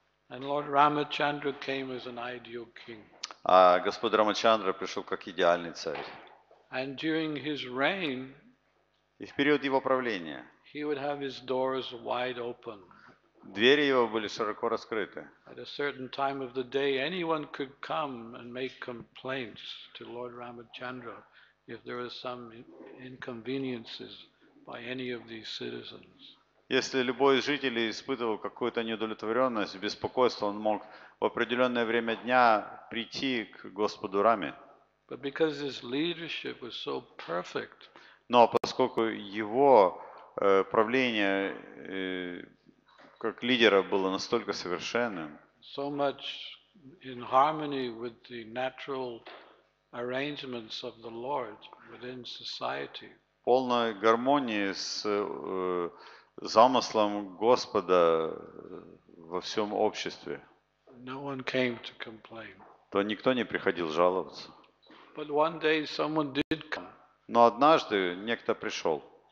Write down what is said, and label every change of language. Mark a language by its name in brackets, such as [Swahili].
[English] And Lord Ramachandra came as an ideal king. [Russian] А Господь Рамачандра пришел как идеальный царь. [English] And during his reign, [Russian] И в период его правления [English] he would have his doors wide open. [Russian] двери его были широко раскрыты. [English] At a certain time of the day, anyone could come and make complaints to Lord Ramachandra if there was some inconveniences by any of these citizens. [Russian] Если любой из жителей испытывал какую-то неудовлетворенность, беспокойство, он мог в определенное время дня прийти к Господу Раме. [English] But because his leadership was so perfect, [Russian] Но поскольку его правление как лидера было настолько совершенным, [English] so much in harmony with the natural arrangements of the Lord within society, [Russian] полной гармонии с замыслом Господа во всем обществе, [English] no one came to complain. [Russian] то никто не приходил жаловаться. [English] But one day someone did come. [Russian] Но однажды некто пришел